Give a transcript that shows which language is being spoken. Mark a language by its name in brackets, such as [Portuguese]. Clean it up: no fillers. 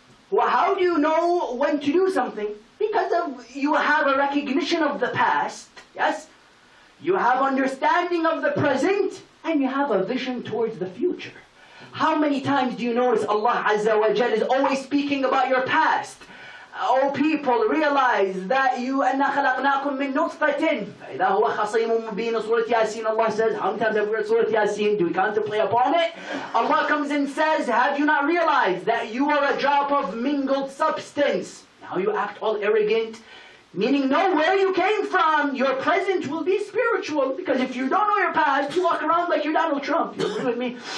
[English] Well, how do you know when to do something? Because you have a recognition of the past, yes? You have understanding of the present, and you have a vision towards the future. How many times do you notice Allah Azza wa Jal is always speaking about your past? Oh people, realize that you [Arabic] أَنَّا خَلَقْنَاكُم مِّن نُطْفَةٍ فَإِذَا هُوَ خَصِيمٌ مُّبِينٌ. [English] Surah Yasin, Allah says, how many times have we read Surah Yasin? Do we contemplate upon it? Allah comes and says, have you not realized that you are a drop of mingled substance? Now you act all arrogant, meaning know where you came from. Your present will be spiritual, because if you don't know your past, you walk around like you're Donald Trump. You agree with me?